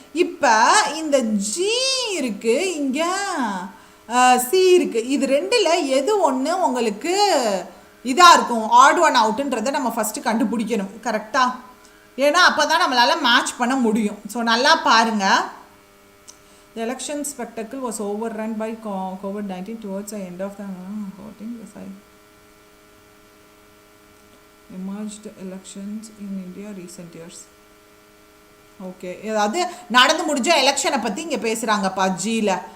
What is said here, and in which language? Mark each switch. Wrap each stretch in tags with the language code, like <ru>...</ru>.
<ta>இப்ப இந்த ஜி இருக்கு, இங்க சி இருக்கு. இது ரெண்டுல எது ஒன்று உங்களுக்கு இதா இருக்கும், ஆட் ஒன் அவுட்ன்றதை நம்ம ஃபர்ஸ்ட் கண்டுபிடிக்கணும். கரெக்டா? ஏன்னா அப்போ தான் நம்மளால் மேட்ச் பண்ண முடியும். ஸோ நல்லா பாருங்கள்.</ta> <en>The election spectacle was overrun by COVID-19 towards the end of the voting. Emerged elections in India recent years.</en> <ta>Okay, அதாவது நடந்து முடிஞ்ச எலெக்ஷனை பற்றி இங்கே பேசுகிறாங்கப்பா ஜியில்.</ta>